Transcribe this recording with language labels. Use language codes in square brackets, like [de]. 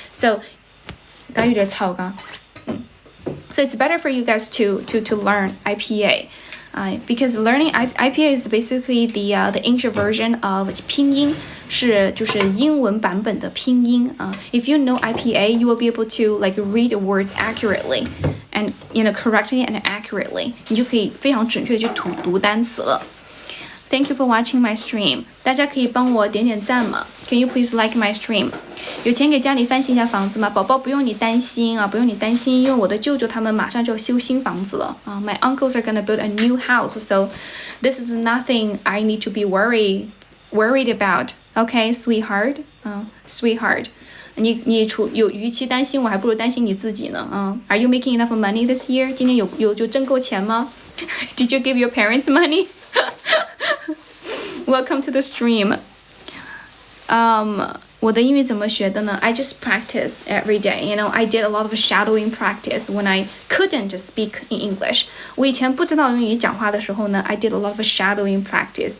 [en] So it's better for you guys to learn IPA. Because learning IPA is basically the English version of 拼音， [zh] 就是英文版本的拼音啊。 [en] If you know IPA, you will be able to like read words accurately and correctly and accurately. [zh] 你就可以非常准确地去读单词了。 [en] Thank you for watching my stream. [zh] 大家可以帮我点点赞吗 [en] ？Can you please like my stream? [zh] 有钱给家里翻新一下房子吗？宝宝不用你担心啊，不用你担心，因为我的舅舅他们马上就要修新房子了啊。 [en] My uncles are gonna build a new house, so this is nothing I need to be worried about. Okay, sweetheart. Sweetheart. [zh] 你与其担心我，还不如担心你自己呢啊。 [en] Are you making enough money this year? [zh] 今年有挣够钱吗？ [en] Did you give your parents money? Welcome to the stream. [zh] 我的英语怎么学的呢？ [en] I just practice every day. I did a lot of shadowing practice when I couldn't speak in English. [zh] 我以前不知道用英语讲话的时候呢 [en] I did a lot of shadowing practice.